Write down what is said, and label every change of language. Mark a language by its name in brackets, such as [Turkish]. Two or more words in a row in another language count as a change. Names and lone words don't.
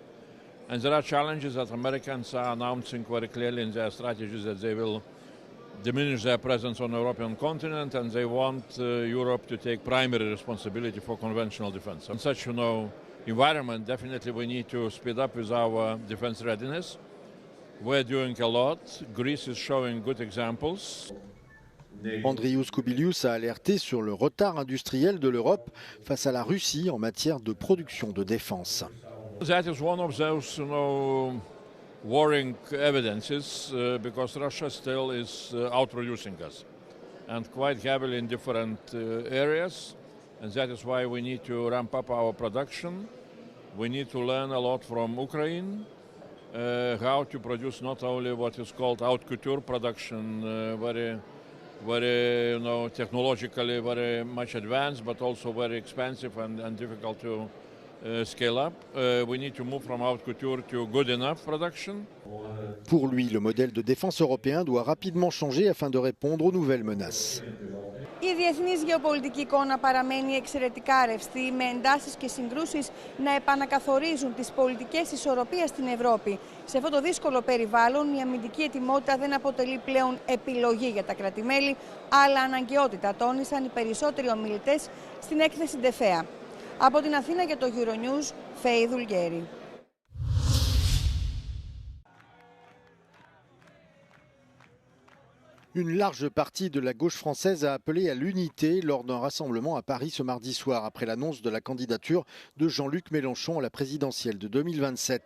[English] And there are challenges that Americans are announcing very clearly in their strategies that they will diminish their presence on the European continent and they want Europe to take primary responsibility for conventional defense. In such, environment, definitely we need to speed up with our defense readiness. We're doing a lot. Greece is showing good examples. [French] Andrius Kubilius a alerté sur le retard industriel de l'Europe face à la Russie en matière de production de défense. [English] That is one of those, worrying evidences because Russia still is outproducing us and quite heavily in different areas. And that is why we need to ramp up our production. We need to learn a lot from Ukraine, how to produce not only what is called [French] haute couture [English] production, very very, technologically very much advanced, but also very expensive and difficult to scale up. We need to move from [French] haute couture [English] to good enough production. [French] Pour lui, le modèle de défense européen doit rapidement changer afin de répondre aux nouvelles menaces. [Greek] Η διεθνής γεωπολιτική εικόνα παραμένει εξαιρετικά ρευστή, με εντάσεις και συγκρούσεις να επανακαθορίζουν τις πολιτικές ισορροπίες στην Ευρώπη. Σε αυτό το δύσκολο περιβάλλον, η αμυντική ετοιμότητα δεν αποτελεί πλέον επιλογή για τα κράτη-μέλη, αλλά αναγκαιότητα, τόνισαν οι περισσότεροι ομιλητές στην έκθεση DEFEA. Από την Αθήνα για το Euronews, Φέη Δουλγέρη. [French] Une large partie de la gauche française a appelé à l'unité lors d'un rassemblement à Paris ce mardi soir, après l'annonce de la candidature de Jean-Luc Mélenchon à la présidentielle de 2027.